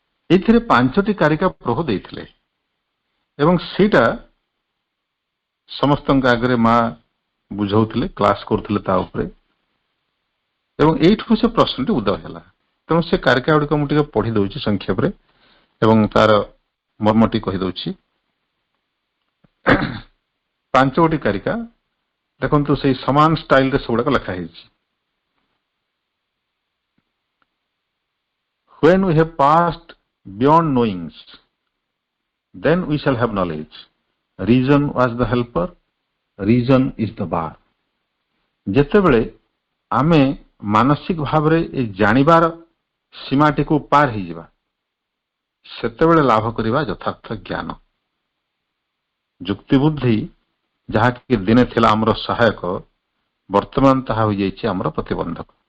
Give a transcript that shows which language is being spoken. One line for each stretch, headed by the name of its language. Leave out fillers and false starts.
Odia: ଏଥିରେ 5ଟି କାରିକା ପ୍ରଭୁ ଦେଇଥିଲେ ଏବଂ ସେଇଟା ସମସ୍ତଙ୍କ ଆଗରେ ମା ବୁଝାଉଥିଲେ, କ୍ଲାସ କରୁଥିଲେ ତା ଉପରେ, ଏବଂ ଏଇଠୁ ସେ ପ୍ରଶ୍ନଟି ଉଦୟ ହେଲା। ତେଣୁ ସେ କାରିକା ଗୁଡ଼ିକ ମୁଁ ଟିକେ ପଢି ଦଉଛି ସଂକ୍ଷେପରେ ଏବଂ ତାର ମର୍ମଟି କହିଦଉଛି। 5ଗୋଟି କାରିକା ଦେଖନ୍ତୁ, ସେଇ ସମାନ ଷ୍ଟାଇଲରେ ସେଗୁଡାକ ଲେଖା ହେଇଛି।
English: When we have passed beyond knowings, then we shall have knowledge. Reason was the helper, reason is the bar.
Odia: ଯେତେବେଳେ ଆମେ ମାନସିକ ଭାବରେ ଏ ଜାଣିବାର ସୀମାଟିକୁ ପାର ହେଇଯିବା, ସେତେବେଳେ ଲାଭ କରିବା ଯଥାର୍ଥ ଜ୍ଞାନ। ଯୁକ୍ତି ବୁଦ୍ଧି ଯାହାକି ଦିନେ ଥିଲା ଆମର ସହାୟକ, ବର୍ତ୍ତମାନ ତାହା ହୋଇଯାଇଛି ଆମର ପ୍ରତିବନ୍ଧକ।